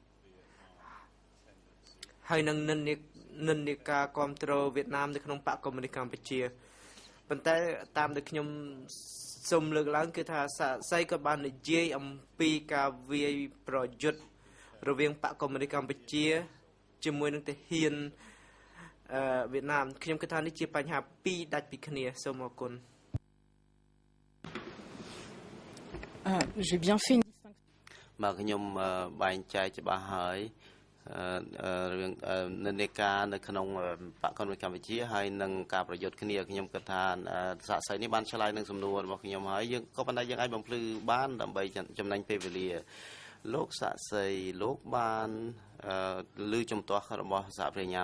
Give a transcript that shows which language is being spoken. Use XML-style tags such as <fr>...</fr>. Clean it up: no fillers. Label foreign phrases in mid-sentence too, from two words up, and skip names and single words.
<km>ហើយនឹងនិន្នាការគ្រប់គ្រងវៀតណាមនៅក្នុងបកគមនីកម្ពុជាប៉ុន្តែតាមដែលខ្ញុំសូមលើកឡើងគឺថាស័យក៏បាននិយាយអំពីការវាយប្រយុទ្ធរវាងបកគមនីកម្ពុជាជាមួយនឹងទាហានវៀតណាមខ្ញុំគិតថានេះជាបញ្ហាពីរដាច់ពីគ្នាសូមអរគុណ</km> <fr>J'ai bien fait une distinction.</fr> <km>មកខ្ញុំបែងចែកច្បាស់ហើយរឿងនិន្នាការនៅក្នុងបកគមនីកម្ពុជាហើយនឹងការប្រយុទ្ធគ្នាខ្ញុំគិតថាសាកសីនេះបានឆ្លើយនឹងសំណួររបស់ខ្ញុំហើយ យើងក៏ប៉ុន្តែយើងអាចបំភ្លឺបានដើម្បីចំណេញពេលវេលាលោកសាកសីលោកបានលើជំទាស់របស់សហប្រញ្ញា</km>